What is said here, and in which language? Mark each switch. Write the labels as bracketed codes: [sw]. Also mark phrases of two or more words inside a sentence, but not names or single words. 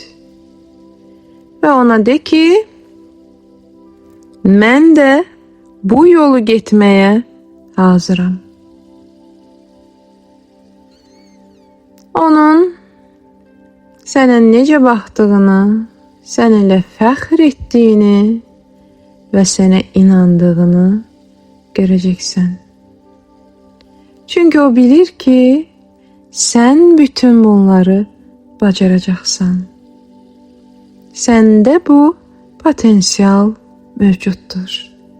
[az] Və ona de ki, mən də bu yolu getməyə hazıram. Onun sənə necə baxdığını, seninle fəxr etdiyini ve sənə inandığını göreceksin. Çünkü o bilir ki sen bütün bunları bacaracaqsan. Səndə bu potansiyel mevcuttur.